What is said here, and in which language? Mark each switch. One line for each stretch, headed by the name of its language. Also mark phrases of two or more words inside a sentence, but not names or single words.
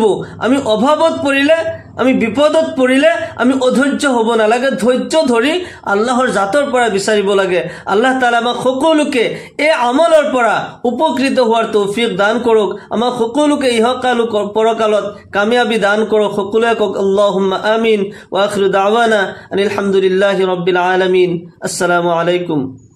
Assamese: আমি অভাৱত পৰিলে, আমি বিপদত পৰিলে আমি অধৈৰ্য হ'ব নালাগে, ধৈৰ্য ধৰি আল্লাহৰ জাতৰ পৰা বিচাৰিব লাগে। আল্লাহ তাআলা আমাক সকলোকে এই আমলৰ পৰা উপকৃত হোৱাৰ তৌফিক দান কৰক। আমাক সকলোকে ইহকাল পৰকালত কামিয়াবি দান কৰক। সকলোৱে কওক
Arabic: اللهم آمين. وآخر دعوانا أن الحمد لله رب العالمين. السلام عليكم.